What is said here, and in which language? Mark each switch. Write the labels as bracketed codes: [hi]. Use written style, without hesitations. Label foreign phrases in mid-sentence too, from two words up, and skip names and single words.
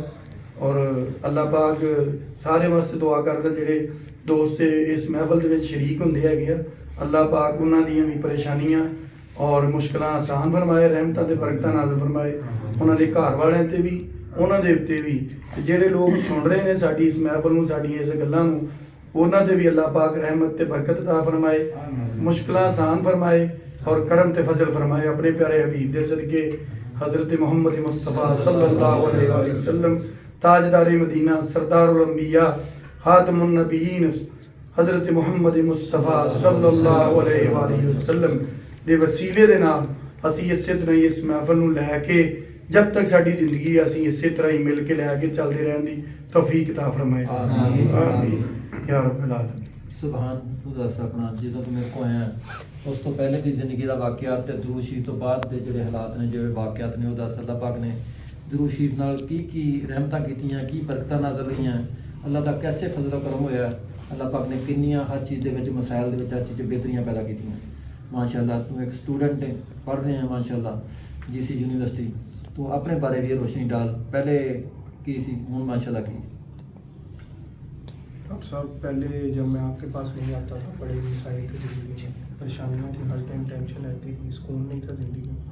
[pa] ਔਰ ਅੱਲਾਹ ਪਾਕ ਸਾਰਿਆਂ ਵਾਸਤੇ ਦੁਆ ਕਰਦਾ ਜਿਹੜੇ ਦੋਸਤ ਇਸ ਮਹਿਫਲ ਦੇ ਵਿੱਚ ਸ਼ਰੀਕ ਹੁੰਦੇ ਹੈਗੇ ਆ, ਅੱਲਾਹ ਪਾਕ ਉਹਨਾਂ ਦੀਆਂ ਵੀ ਪਰੇਸ਼ਾਨੀਆਂ ਔਰ ਮੁਸ਼ਕਲਾਂ ਆਸਾਨ ਫਰਮਾਏ, ਰਹਿਮਤਾਂ ਤੇ ਬਰਕਤਾਂ ਨਾਜ਼ਿਲ ਫਰਮਾਏ ਉਹਨਾਂ ਦੇ ਘਰ ਵਾਲਿਆਂ 'ਤੇ ਵੀ, ਉਹਨਾਂ ਦੇ ਉੱਤੇ ਵੀ, ਤੇ ਜਿਹੜੇ ਲੋਕ ਸੁਣ ਰਹੇ ਨੇ ਸਾਡੀ ਇਸ ਮਹਿਫਲ ਨੂੰ, ਸਾਡੀਆਂ ਇਸ ਗੱਲਾਂ ਨੂੰ, ਉਹਨਾਂ 'ਤੇ ਵੀ ਅੱਲਾਹ ਪਾਕ ਰਹਿਮਤ ਤੇ ਬਰਕਤ ਅਤਾ ਫਰਮਾਏ, ਮੁਸ਼ਕਲਾਂ ਆਸਾਨ ਫਰਮਾਏ ਔਰ ਕਰਮ ਤੇ ਫਜ਼ਲ ਫਰਮਾਏ। ਆਪਣੇ ਪਿਆਰੇ ਹਬੀਬ ਦੇ ਸਦਕੇ हज़रत मोहम्मद मुस्तफ़ा [ar] صلى الله عليه وسلم [ur] تاجدار مدینہ سردار الانبیاء [ar] خاتم النبیین [pa] حضرت محمد مصطفیٰ [ar] صلی اللہ علیہ وآلہ وسلم [pa] دے وسیلے دے نال اسی اسی طرح ہی اس محفل نوں لے کے جب تک ساری زندگی ہے اسی اسی طرح ہی مل کے لے کے چلتے رہن دی توفیق عطا فرمائے آمین۔ [ar] آمین یا رب العالمین۔ [pa] سبحان تو دس اپنا جدوں تو میرے کو آیا اس تو پہلے دی زندگی دا واقعات تے درود شریف تو بعد دے جڑے حالات نے جڑے واقعات نے وہ دس اللہ پاک نے درود شریف نال کی رحمتاں کیتیاں کی برکتاں نازل ہوئیاں اللہ دا کیسے فضل و کرم ہویا اللہ پاک نے کنیاں ہر چیز دے وچ مسائل دے وچ ہر چیز بہتریاں پیدا کیتیاں ماشاءاللہ تو ایک اسٹوڈنٹ ہے پڑھ رہے ہیں ماشاءاللہ جی سی یونیورسٹی تو اپنے بارے بھی روشنی ڈال پہلے کی سی ہوں ماشاءاللہ کی [ur] ڈاکٹر صاحب پہلے جب میں آپ کے پاس نہیں آتا تھا بڑے مسائل تھے زندگی میں پریشانیاں تھیں ہر ٹائم ٹینشن رہتی تھی سکون نہیں تھا زندگی میں